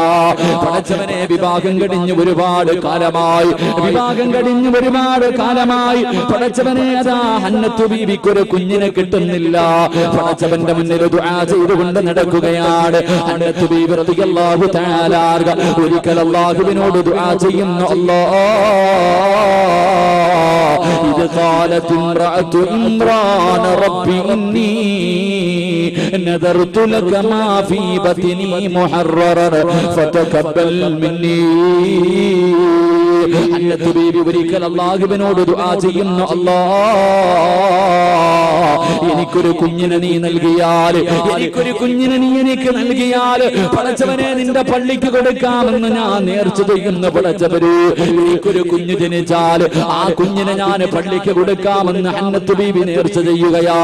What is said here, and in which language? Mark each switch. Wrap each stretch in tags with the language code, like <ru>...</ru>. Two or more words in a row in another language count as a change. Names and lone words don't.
<ml>പടച്ചവനെ, വിവാഹം കഴിഞ്ഞ് ഒരുപാട് കാലമായി, വിവാഹം കഴിഞ്ഞ് ഒരുപാട് കാലമായി പടച്ചവനെ, അതാ ഹന്നത്ത് ബീവിക്കൊരു കുഞ്ഞിനെ കിട്ടുന്നില്ല. പടച്ചവന്റെ മുന്നിൽ ദുആ ചെയ്തുകൊണ്ട് നടക്കുകയാണ് ഹന്നത്ത് ബീവി</ml> <ar>رضي الله تعالى.</ar> <ml>ഒരിക്കൽ അല്ലാഹുവിനോട് ദുആ ചെയ്യുന്നു.</ml> <ar>إذ قالت امرأة عمران رب إني نذرت لك ما في بطني محررا فتقبل مني.</ar> <ml>ഹന്നത്ത് ബീവി ഒരിക്കൽ അല്ലാഹുവിനോട് ദുആ ചെയ്യുന്നു, എനിക്കൊരു കുഞ്ഞിനെ നീ നൽകിയാൽ, എനിക്കൊരു കുഞ്ഞിനെ നീ എനിക്ക് നൽകിയാൽ പടച്ചവനെ നിന്റെ പള്ളിക്ക് കൊടുക്കാമെന്ന് ഞാൻ നേർച്ച ചെയ്യുന്നു. പടച്ചവര് എനിക്കൊരു കുഞ്ഞ് ജനിച്ചാൽ ആ കുഞ്ഞിനെ ഞാൻ പള്ളിക്ക് കൊടുക്കാമെന്ന് ഹന്നത്ത് ബീവി നേർച്ച ചെയ്യുകയാ.</ml>